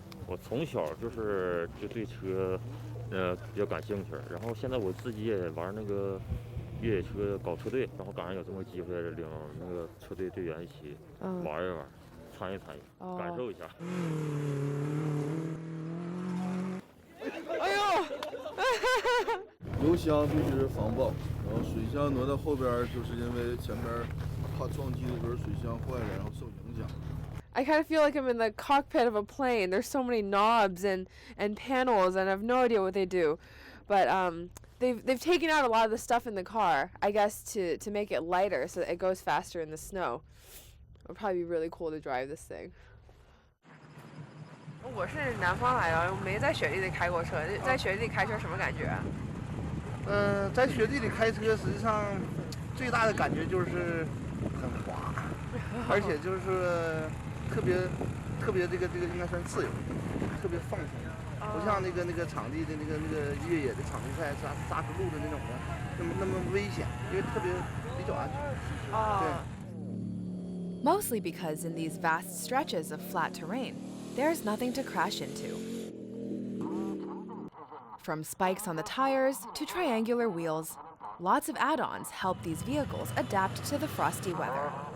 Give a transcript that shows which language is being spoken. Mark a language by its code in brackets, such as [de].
[zh] 我从小就对车，比较感兴趣，然后现在我自己也玩那个越野车，搞车队，然后赶上有这么个机会领那个车队队员一起玩一玩，参与，感受一下。哎呦！油箱必须是防爆，然后水箱挪到后边，就是因为前边怕撞击的时候水箱坏了，然后受影响。 [en] I kind of feel like I'm in the cockpit of a plane. There's so many knobs and panels, and I have no idea what they do. But they've taken out a lot of the stuff in the car, I guess, to make it lighter so that it goes faster in the snow. It'll probably be really cool to drive this thing. [zh] 我是南方来的，我没在雪地里开过车。在雪地里开车什么感觉啊？在雪地里开车，实际上最大的感觉就是很滑，而且就是特别这个应该算自由，特别放松，不像那个场地的那个越野的场地赛扎实路的那种的那么危险，因为比较安全。对。 [en] Mostly because in these vast stretches of flat terrain, there's nothing to crash into. From spikes on the tires to triangular wheels, lots of add-ons help these vehicles adapt to the frosty weather.